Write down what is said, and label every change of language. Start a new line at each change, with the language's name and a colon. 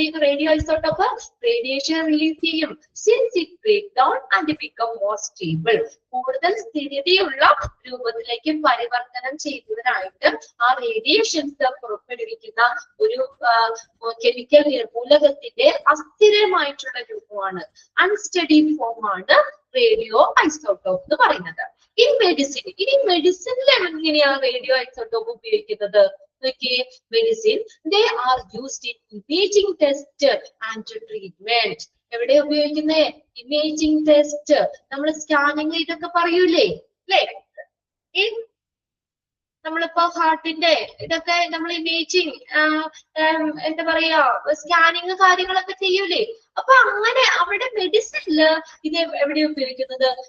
Malayalam: Radio isotope radiation release ചെയ്യും.
English: since it break down and become more stable,
Malayalam: കൂടുതൽ സ്ഥിരതയുള്ള രൂപത്തിലേക്ക് പരിവർത്തനം ചെയ്യുന്നതിനായിട്ട് ആ റേഡിയേഷൻസ് പുറപ്പെടുവിക്കുന്ന ഒരു കെമിക്കൽ മൂലകത്തിന്റെ അസ്ഥിരമായിട്ടുള്ള രൂപമാണ്, അൺസ്റ്റഡി ഫോം ആണ് റേഡിയോ ഐസോടോപ്പ് എന്ന് പറയുന്നത്. ഇനി മെഡിസിനിൽ എങ്ങനെയാണ് റേഡിയോ ഐസോടോപ്പ് ഉപയോഗിക്കുന്നത്?
English: Medicine, they are used in imaging test and treatment.
Malayalam: എവിടെ ഉപയോഗിക്കുന്നത്? ഇമേജിംഗ് ടെസ്റ്റ്, നമ്മൾ സ്കാനിങ് ഇതൊക്കെ പറയൂലേ അല്ലേ? നമ്മളിപ്പോ ഹാർട്ടിന്റെ ഇതൊക്കെ നമ്മൾ ഇമേജിങ് എന്താ പറയാ, സ്കാനിങ് കാര്യങ്ങളൊക്കെ ചെയ്യൂലേ? അപ്പൊ അങ്ങനെ അവിടെ മെഡിസിനില് ഇത് എവിടെ ഉപയോഗിക്കുന്നത്?